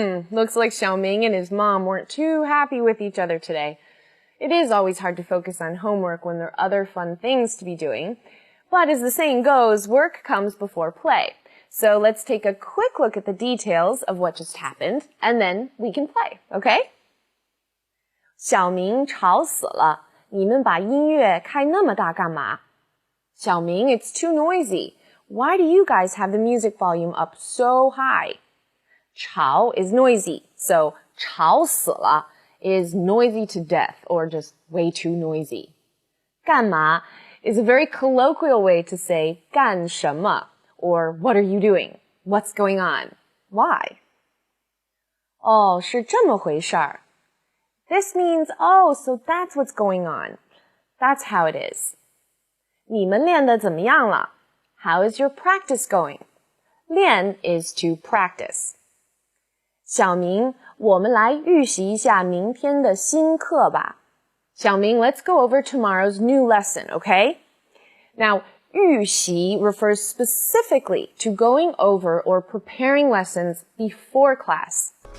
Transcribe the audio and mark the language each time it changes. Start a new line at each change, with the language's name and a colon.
English: Looks like Xiaoming and his mom weren't too happy with each other today. It is always hard to focus on homework when there are other fun things to be doing. But as the saying goes, work comes before play. So let's take a quick look at the details of what just happened, and then we can play, okay?
Chinese: 小明吵死了，你们把音乐开那么大干嘛？
English: 小明, it's too noisy. Why do you guys have the music volume up so high? 吵 is noisy, so 吵死了 is noisy to death, or just way too noisy. 干嘛 is a very colloquial way to say 干什么 or what are you doing? What's going on? Why?
Chinese: 哦，是这么回事儿。
English: This means, oh, so that's what's going on. That's how it is.
Chinese: 你们练得怎么样了?
English: How is your practice going? 练 is to practice.
Chinese: 小明，我们来预习一下明天的新课吧。
English: 小明, let's go over tomorrow's new lesson, okay? Now, 预习 refers specifically to going over or preparing lessons before class.